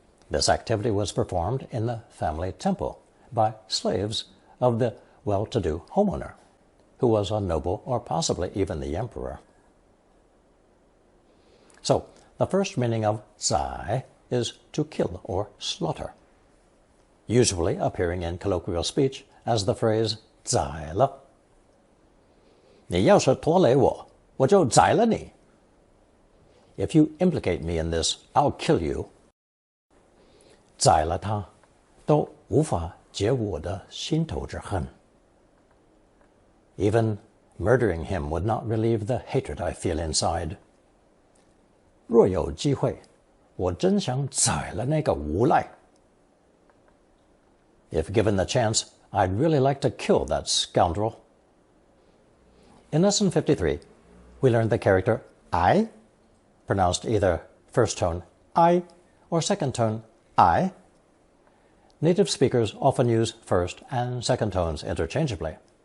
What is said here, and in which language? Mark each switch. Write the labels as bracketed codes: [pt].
[en] This activity was performed in the family temple by slaves of the well-to-do homeowner, who was a noble or possibly even the emperor. So, the first meaning of zai is to kill or slaughter, usually appearing in colloquial speech as the phrase zai le. [zh] 你要是拖累我，我就宰了你。 [en] If you implicate me in this, I'll kill you. [zh] 宰了他，都无法解我的心头之恨。 [en] Even murdering him would not relieve the hatred I feel inside. [zh] 若有机会，我真想宰了那个无赖。 [en] If given the chance, I'd really like to kill that scoundrel. In Lesson 53, we learned the character I, pronounced either first tone I or second tone I. Native speakers often use first and second tones interchangeably.